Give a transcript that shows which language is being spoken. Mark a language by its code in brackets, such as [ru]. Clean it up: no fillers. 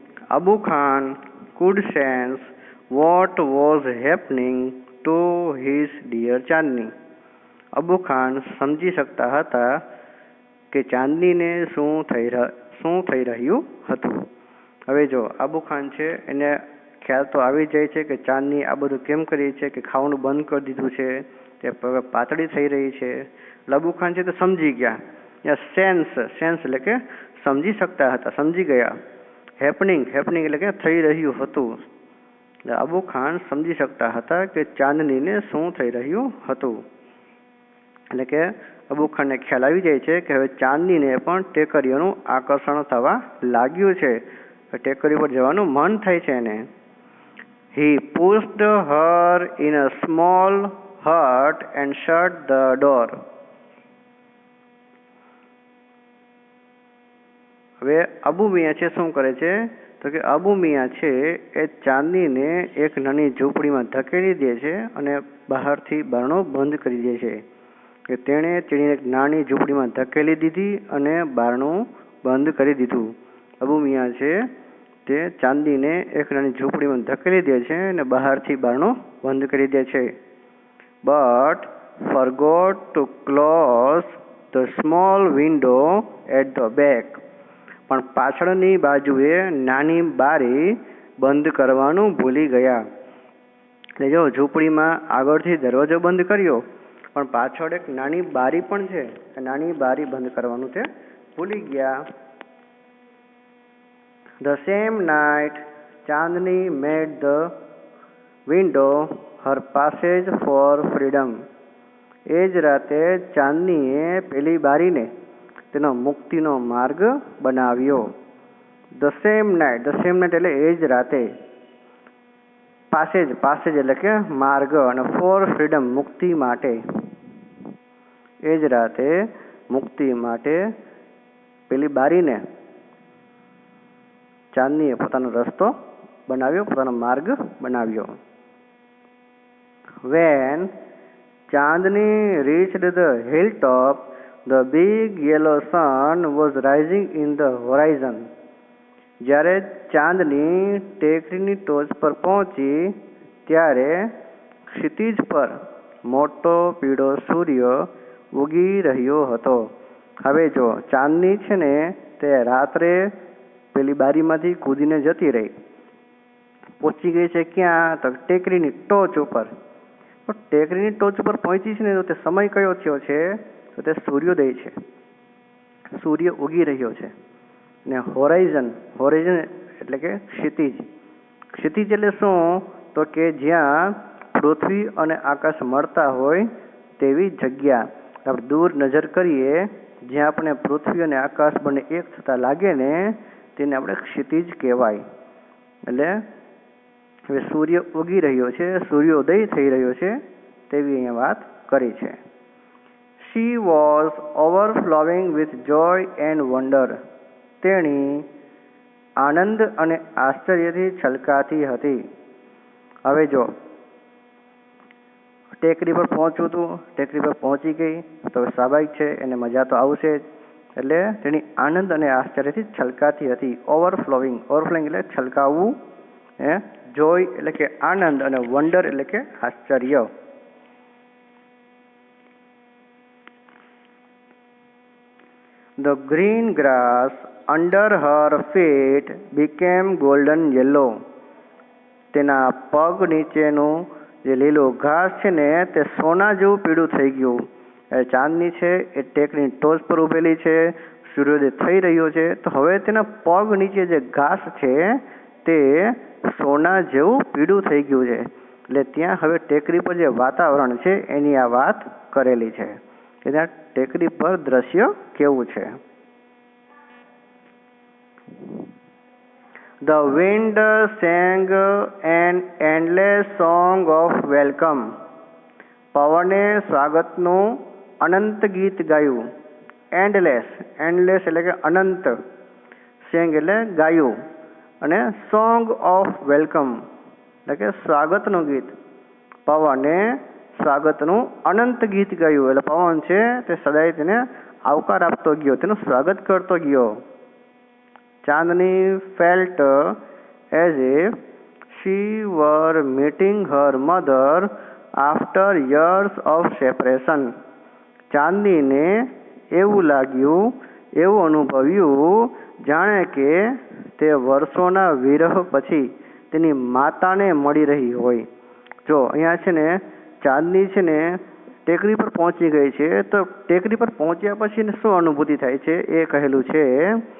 [en] Abu Khan could sense what was happening to his dear Chandni. [gu] અબુ ખાન સમજી શકતા હતા કે ચાંદનીને શું થઈ રહ્યું હતું. હવે જો અબુ ખાન છે એને ખ્યાલ તો આવી જાય છે કે ચાંદની આ બધું કેમ કરી છે, કે ખાવાનું બંધ કરી દીધું છે, તે પાતળી થઈ રહી છે. અબુ ખાન છે તો સમજી ગયા. સેન્સ એટલે કે સમજી શકતા હતા, સમજી ગયા. હેપનિંગ એટલે કે થઈ રહ્યું હતું. અબુ ખાન સમજી શકતા હતા કે ચાંદનીને શું થઈ રહ્યું હતું. એટલે કે અબુ ખાનને ખ્યાલ આવી જાય છે કે હવે ચાંદનીને પણ ટેકરીઓનું આકર્ષણ થવા લાગ્યું છે. ટેકરી પર જવાનું મન થાય છે એને. [en] He pushed her in a small hut and shut the door. [gu] હવે અબુ મિયાં છે શું કરે છે, તો કે અબુ મિયાં છે એ ચાંદનીને એક નાની ઝૂંપડીમાં ધકેલી દે છે અને બહારથી બારણું બંધ કરી દે છે. કે તેણે એક નાની ઝૂંપડીમાં ધકેલી દીધી અને બારણું બંધ કરી દીધું. અબુ મિયાં છે તે ચાંદનીને એક નાની ઝૂંપડીમાં ધકેલી દે છે અને બહારથી બારણું બંધ કરી દે છે. [en] But forgot to close the small window at the back. [gu] પણ પાછળની બાજુએ નાની બારી બંધ કરવાનું ભૂલી ગયા. એટલે જો ઝૂંપડીમાં આગળથી દરવાજો બંધ કર્યો, પણ પાછળ એક નાની બારી પણ છે, નાની બારી બંધ કરવાનું તે ભૂલી ગયા. [en] The same night, Chandni made the window her passage for freedom. [gu] એ જ રાતે ચાંદનીએ પેલી બારીને તેનો મુક્તિનો માર્ગ બનાવ્યો. [en] The same night [gu] એટલે એ જ રાતે. પાસેજ એટલે કે માર્ગ, અને [en] for freedom [gu] મુક્તિ માટે. એ જ રાતે મુક્તિ માટે પેલી બારીને ચાંદનીએ પોતાનો રસ્તો બનાવ્યો, પોતાનો માર્ગ બનાવ્યો. [en] When Chandni reached the hilltop, the big yellow sun was rising in the horizon. [gu] જ્યારે ચાંદની ટેકરીની ટોચ પર પહોંચી ત્યારે ક્ષિતિજ પર મોટો પીળો સૂર્ય ઉગી રહ્યો હતો. હવે જો ચાંદની છે ને તે રાત્રે પેલી બારીમાંથી કૂદીને જતી રહી, પહોંચી ગઈ છે ક્યાં? તો ટેકરીની ટોચ ઉપર. તો ટેકરીની ટોચ ઉપર પહોંચી છે ને, તો તે સમય કયો થયો છે? તો તે સૂર્યોદય છે, સૂર્ય ઉગી રહ્યો છે. ને હોરાઇઝન, હોરાઇઝન એટલે કે ક્ષિતિજ. ક્ષિતિજ એટલે શું? તો કે જ્યાં પૃથ્વી અને આકાશ મળતા હોય તેવી જગ્યા. આપણે દૂર નજર કરીએ, જ્યાં આપણે પૃથ્વી અને આકાશ બંને એક થતા લાગે ને, તેને આપણે ક્ષિતિજ કહેવાય. એટલે હવે સૂર્ય ઉગી રહ્યો છે, સૂર્યોદય થઈ રહ્યો છે તેવી અહીંયા વાત કરી છે. [en] She was overflowing with joy and wonder. [gu] તેણી આનંદ અને આશ્ચર્યથી છલકાતી હતી. હવે જો ટેકરી પર પહોંચવું હતું, ટેકરી પર પહોંચી ગઈ તો સ્વાભાવિક છે એને મજા તો આવશે જ. એટલે તેની આનંદ અને આશ્ચર્યથી છલકાતી હતી. ઓવરફ્લોઈંગ, ઓવરફ્લોઈંગ એટલે છલકાવવું, જોય એટલે કે આનંદ, અને વન્ડર એટલે કે આશ્ચર્ય. [en] The green grass under her feet became golden yellow. [gu] તેના પગ નીચેનું જે લીલું ઘાસ છે ને તે સોના જેવું પીળું થઈ ગયું. ચાંદની છે એ ટેકની ટોચ પર ઊભેલી છે, સૂર્યોદય થઈ રહ્યો છે, તો હવે તેના પગ નીચે જે ઘાસ છે તે સોના જેવું પીળું થઈ ગયું છે. એટલે ત્યાં હવે ટેકરી પર જે વાતાવરણ છે એની આ વાત કરેલી છે કે ત્યાં ટેકરી પર દ્રશ્ય કેવું છે. [en] The wind sang an endless song of welcome. [gu] પવને સ્વાગતનું અનંત ગીત ગાયું. એન્ડલેસ, એન્ડલેસ એટલે કે અનંત, સેંગ એટલે ગાયું, અને [en] song of welcome [gu] એટલે કે સ્વાગતનું ગીત. પવને સ્વાગતનું અનંત ગીત ગાયું. એટલે પવન છે તે સદાય તેને આવકાર આપતો ગયો, તેનું સ્વાગત કરતો ગયો. [en] Chandni felt as if she were meeting her mother after years of separation. [gu] ચાંદનીને એવું લાગ્યું, એવું અનુભવ્યું જાણે કે તે વર્ષોના વિરહ પછી તેની માતાને મળી રહી હોય. જો અહીંયા છે ને ચાંદની છે ને ટેકરી પર પહોંચી ગઈ છે, તો ટેકરી પર પહોંચ્યા પછી શું અનુભૂતિ થાય છે એ કહેલું છે.